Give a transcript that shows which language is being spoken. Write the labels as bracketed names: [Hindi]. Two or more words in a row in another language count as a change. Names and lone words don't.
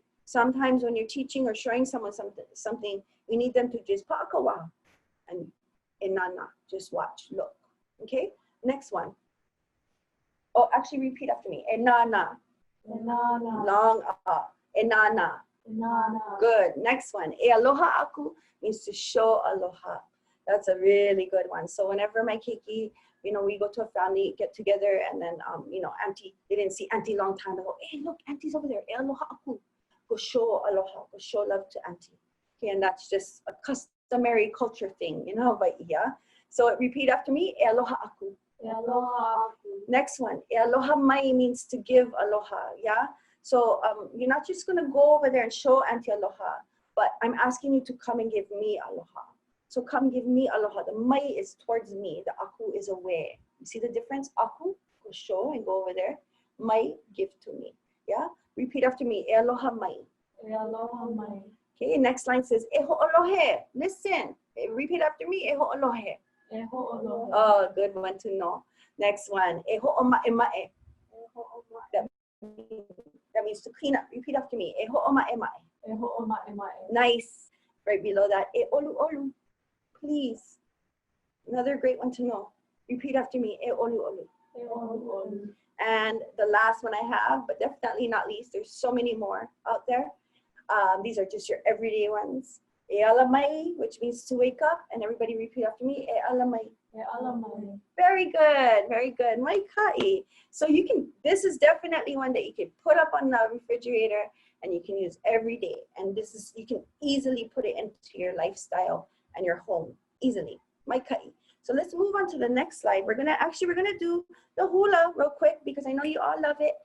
[English] Sometimes when you're teaching or showing someone something, you need them to just pakawa and enana, just watch, look. Okay? Next one. Oh, actually repeat after me. [Hawaiian] Enana. Enana. Long enana. Enana. [English] Good. Next one. [Hawaiian] E aloha aku [English] means to show aloha. That's a really good one. So whenever my keiki, you know, we go to a family get together, and then, you know, auntie, they didn't see auntie long time. I go, hey, look, auntie's over there. [Hawaiian] E aloha aku. [English] Go show aloha. Go show love to auntie. Okay, and that's just a customary culture thing, you know, but yeah. So repeat after me. [Hawaiian] E aloha aku. E aloha aku. [English] Next one. [Hawaiian] E aloha mai [English] means to give aloha. Yeah. So you're not just gonna go over there and show auntie aloha, but I'm asking you to come and give me aloha. So come give me aloha. The mai is towards me. The aku is away. You see the difference? Aku, go show and go over there. Mai, give to me. Yeah? Repeat after me. [Hawaiian] E aloha mai. E aloha mai. [English] Okay, next line says, [Hawaiian] e ho'olohe. [English] Listen. Repeat after me. [Hawaiian] E ho'olohe. E ho'olohe. [English] Oh, good one to know. Next one. [Hawaiian] E ho'oma'ema'e. E ho'oma'e. [English] That means to clean up. Repeat after me. [Hawaiian] E ho'oma'ema'e. E ho'oma'ema'e. [English] Nice. Right below that. [Hawaiian] E olu olu. [English] Please. Another great one to know. Repeat after me. [Hawaiian] E olu olu. E olu olu. [English] And the last one I have, but definitely not least, there's so many more out there. These are just your everyday ones. [Hawaiian] E alamai, [English] which means to wake up. And everybody repeat after me. [Hawaiian] E alamai. E alamai. [English] Very good. Very good. [Hawaiian] Mai kai. [English] So you can, this is definitely one that you can put up on the refrigerator and you can use every day. And this is, you can easily put it into your lifestyle and your home easily. [Hawaiian] Mai kai. [English] So let's move on to the next slide. We're gonna do the hula real quick because I know you all love it.